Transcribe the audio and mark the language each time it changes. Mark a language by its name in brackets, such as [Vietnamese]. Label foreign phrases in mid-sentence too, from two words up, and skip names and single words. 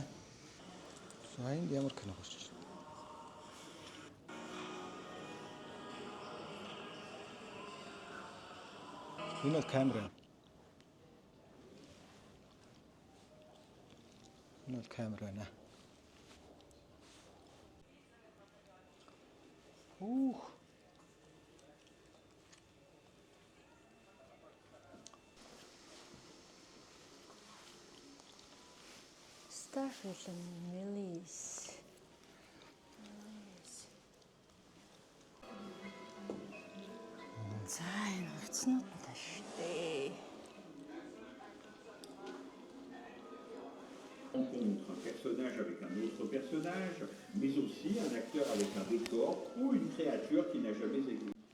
[Mongolian] За энд ямар кино гарч байна? Энэ бол камера. Энэ бол камера нэ. [English] Star film release. [Mongolian] За энэ хувцснууд нь тааш дээ. [French] On rencontre un personnage avec un autre personnage, mais aussi un acteur avec un décor ou une créature qui n'a jamais existé.